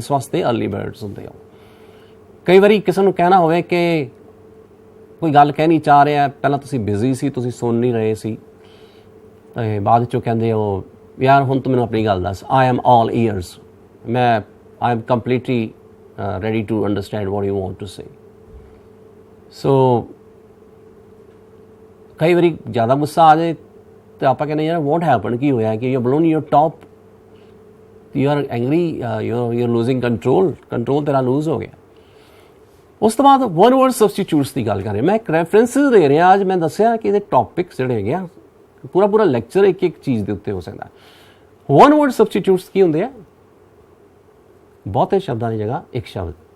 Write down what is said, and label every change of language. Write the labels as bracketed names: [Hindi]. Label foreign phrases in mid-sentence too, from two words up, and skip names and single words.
[Punjabi] ਇਸ ਵਾਸਤੇ [English] early birds [Punjabi] ਹੁੰਦੇ ਆ। ਕਈ ਵਾਰੀ ਕਿਸੇ ਨੂੰ ਕਹਿਣਾ ਹੋਵੇ ਕਿ ਕੋਈ ਗੱਲ ਕਹਿਣੀ ਚਾਹ ਰਿਹਾ, ਪਹਿਲਾਂ ਤੁਸੀਂ ਬਿਜ਼ੀ ਸੀ, ਤੁਸੀਂ ਸੁਣ ਨਹੀਂ ਰਹੇ ਸੀ, ਅਤੇ ਬਾਅਦ 'ਚੋਂ ਕਹਿੰਦੇ ਹੋ ਯਾਰ ਹੁਣ ਤੂੰ ਮੈਨੂੰ ਆਪਣੀ ਗੱਲ ਦੱਸ, [English] I am all ears, I am completely ready to understand what you want to say. [Punjabi] So ਕਈ ਵਾਰੀ ਜ਼ਿਆਦਾ ਗੁੱਸਾ ਆ ਜਾਏ ਤਾਂ ਆਪਾਂ ਕਹਿੰਦੇ ਯਾਰ [English] what happened, [Punjabi] ਕੀ ਹੋਇਆ, ਕਿ [English] you're blown your top, you are angry, you're losing control [Punjabi] ਤੇਰਾ ਲੂਜ਼ ਹੋ ਗਿਆ। ਉਸ ਤੋਂ ਬਾਅਦ [English] one word substitutes [Punjabi] ਦੀ ਗੱਲ ਕਰ ਰਹੇ, ਮੈਂ ਇੱਕ ਰੈਫਰੈਂਸਿਸ ਦੇ ਰਿਹਾ। ਅੱਜ ਮੈਂ ਦੱਸਿਆ ਕਿ ਇਹਦੇ ਟੌਪਿਕਸ ਜਿਹੜੇ ਹੈਗੇ ਆ, ਪੂਰਾ ਲੈਕਚਰ ਇੱਕ ਚੀਜ਼ ਦੇ ਉੱਤੇ ਹੋ ਸਕਦਾ। [English] one word substitutes [Punjabi] ਕੀ ਹੁੰਦੇ ਆ? ਬਹੁਤੇ ਸ਼ਬਦਾਂ ਦੀ ਜਗ੍ਹਾ ਇੱਕ ਸ਼ਬਦ।